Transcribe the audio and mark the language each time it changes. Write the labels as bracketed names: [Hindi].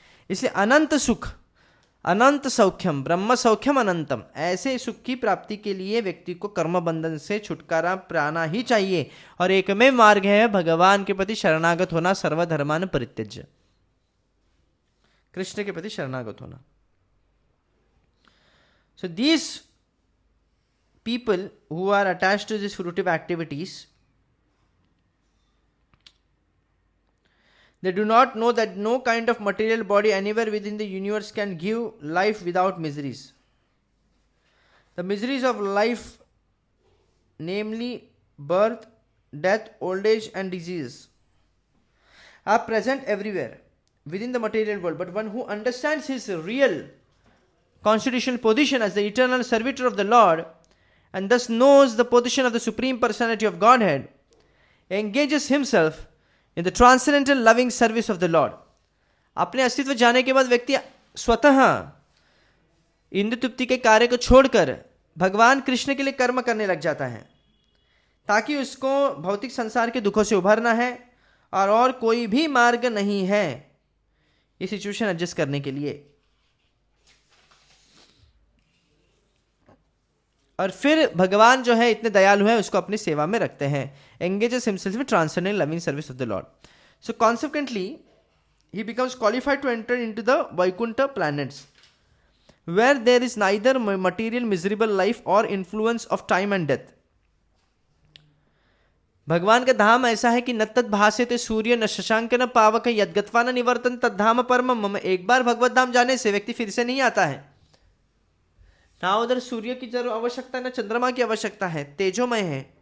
[Hindi] इसलिए अनंत सुख, अनंत सौख्यम, [Sanskrit] ब्रह्म सौख्यम अनंतम, [Hindi] ऐसे सुख की प्राप्ति के लिए व्यक्ति को कर्म बंधन से छुटकारा पाना ही चाहिए। और एक में मार्ग है भगवान के प्रति शरणागत होना, [Sanskrit] सर्वधर्मान परित्यज्य, [Hindi] कृष्ण के प्रति शरणागत होना। [English] So these people who are attached to these fruitive activities, they do not know that no kind of material body anywhere within the universe can give life without miseries. The miseries of life, namely birth, death, old age and disease, are present everywhere within the material world. But one who understands his real constitutional position as the eternal servitor of the Lord, and thus knows the position of the Supreme Personality of Godhead, engages himself in the transcendental loving service of the Lord. [Hindi] अपने अस्तित्व जाने के बाद व्यक्ति स्वतः इंद्र तृप्ति के कार्य को छोड़कर भगवान कृष्ण के लिए कर्म करने लग जाता है, ताकि उसको भौतिक संसार के दुखों से उभरना है और कोई भी मार्ग नहीं है ये सिचुएशन एडजस्ट करने के लिए। और फिर भगवान जो है इतने दयालु है, उसको अपनी सेवा में रखते हैं। [English] engages himself in transcendental loving service of the Lord. So consequently, he becomes qualified to enter into the Vaikuntha planets, where there is neither material miserable life or influence of time and death. [Hindi] भगवान का धाम ऐसा है कि [Sanskrit] न तत् भास्यते सूर्य न शशांक न पावक यद्गत्वा न निवर्तन तद्धाम परमम मम। [Hindi] एक बार भगवत धाम जाने से व्यक्ति फिर से नहीं आता है। ना उधर सूर्य की जरूर आवश्यकता है, ना चंद्रमा की आवश्यकता है, तेजोमय है।